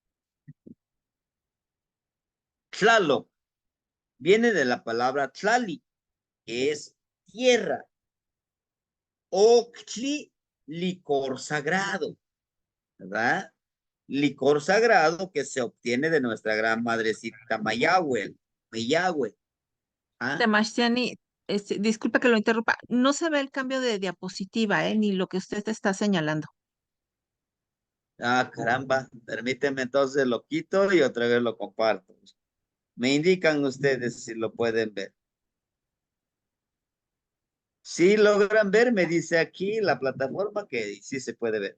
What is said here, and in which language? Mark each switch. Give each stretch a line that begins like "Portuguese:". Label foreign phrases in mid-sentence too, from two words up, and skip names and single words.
Spanish: Tlaloc viene de la palabra tlali, que es tierra. Octli, licor sagrado, ¿verdad? Licor sagrado que se obtiene de nuestra gran madrecita Mayagüe. Mayagüe. ¿Ah? Sebastiani, disculpe que lo interrumpa. No se ve el cambio de diapositiva, ni lo que usted está señalando. Ah, caramba, permíteme entonces lo quito y otra vez lo comparto. Me indican ustedes si lo pueden ver. Si logran ver, me dice aquí la plataforma que sí se puede ver.